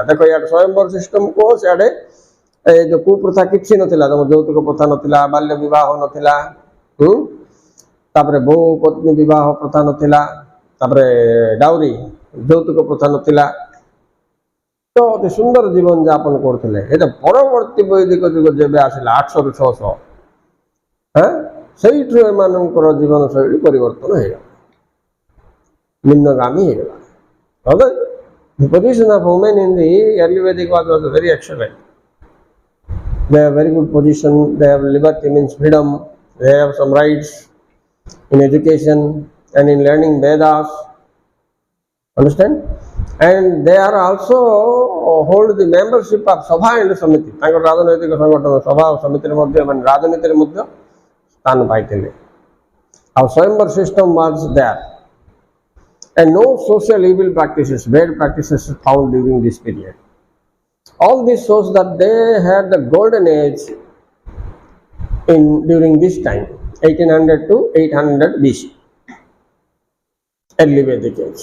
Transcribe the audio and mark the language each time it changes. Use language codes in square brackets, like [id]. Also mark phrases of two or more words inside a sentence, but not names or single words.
[or] ଦେଖ, ଇଆଡ଼େ ସ୍ୱୟଂବର ସିଷ୍ଟମ କୁହ, ସିଆଡ଼େ ଏ ଯେଉଁ କୁପ୍ରଥା କିଛି ନଥିଲା, ତମ ଯୌତୁକ ପ୍ରଥା ନଥିଲା, ବାଲ୍ୟ ବିବାହ ନଥିଲା, ତାପରେ ବହୁ ପତ୍ନୀ ବିବାହ ପ୍ରଥା ନଥିଲା, ତାପରେ ଡାଉରି ଯୌତୁକ ପ୍ରଥା ନଥିଲା। ତ ଅତି ସୁନ୍ଦର ଜୀବନ ଯାପନ କରୁଥିଲେ। ଏଟା ପରବର୍ତ୍ତୀ ବୈଦିକ ଯୁଗ ଯେବେ ଆସିଲା 800 ରୁ 600, ସେଇଠୁ ଏମାନଙ୍କର ଜୀବନ ଶୈଳୀ ପରିବର୍ତ୍ତନ ହେଇଗଲା, ନିମ୍ନଗାମୀ ହେଇଗଲା। [en] The position of women in the early Vedic was very excellent. They have very good position. They have liberty, means freedom. They have some rights in education and in learning Vedas. Understand? And they are also hold the membership of Sabha and Samiti. [or] ତାଙ୍କର ରାଜନୈତିକ ସଂଗଠନ ସଭା ଓ ସମିତିରେ ମଧ୍ୟ ମାନେ ରାଜନୀତିରେ ମଧ୍ୟ ସ୍ଥାନ ପାଇଥିଲେ। [en] ଆଉ ସ୍ୱୟଂବର ସିଷ୍ଟମ was there. And no social evil practices, bad practices found during this period. All this shows that they had the golden age during this time, 1800 to 800 BC, early Vedic age.